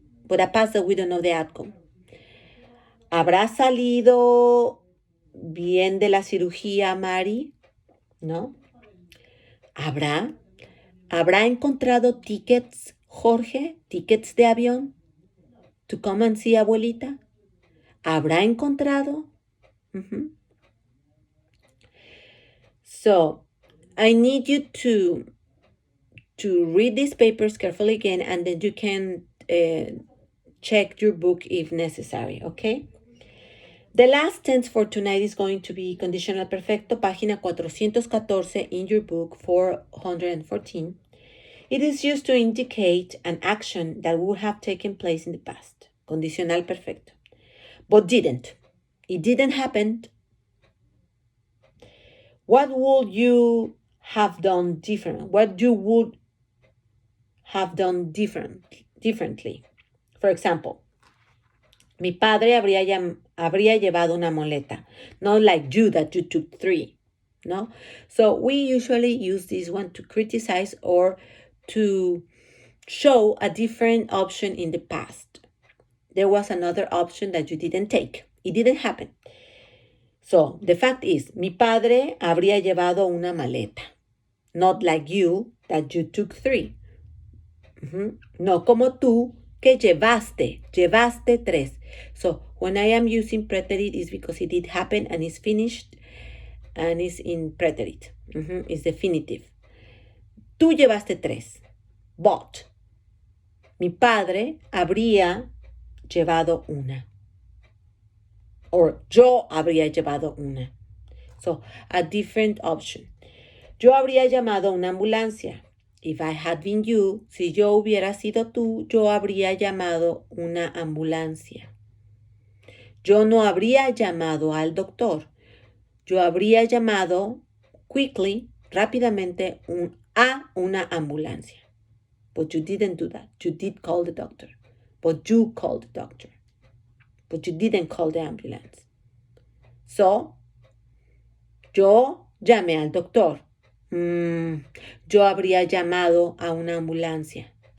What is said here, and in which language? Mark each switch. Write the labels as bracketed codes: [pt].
[en] but a past that we don't know the outcome. [es] ¿Habrá salido bien de la cirugía, Mari? ¿No? ¿Habrá encontrado tickets, Jorge? [en] ¿Tickets [es] de avión? [en] ¿To come and see abuelita? [es] ¿Habrá encontrado? [en] So, I need you to read these papers carefully again, and then you can check your book if necessary, okay? The last tense for tonight is going to be conditional perfecto, [es] página 414 [en] in your book, 414. It is used to indicate an action that would have taken place in the past, condicional perfecto, but didn't. It didn't happen. What would you have done different? What you would have done differently? For example, [es] mi padre habría llevado una maleta. [en] Not like you, that you took 3. No? So we usually use this one to criticize or to show a different option in the past. There was another option that you didn't take. It didn't happen. So the fact is, [es] mi padre habría llevado una maleta. [en] Not like you, that you took 3. [es] No como tú, que llevaste 3. [en] So when I am using preterite, it's because it did happen and it's finished and it's in preterite. It's definitive. [es] Tú llevaste 3. [en] But [es] mi padre habría llevado una. Or yo habría llevado una. [en] So a different option. [es] Yo habría llamado una ambulancia. [en] If I had been you, [es] si yo hubiera sido tú, yo habría llamado una ambulancia. Yo no habría llamado al doctor. Yo habría llamado [en] quickly, [es] rápidamente, a una ambulancia. [en] But you didn't do that. You did call the doctor. But you called the doctor. But you didn't call the ambulance. [es] So, yo llamé al doctor. Yo habría llamado a una ambulancia.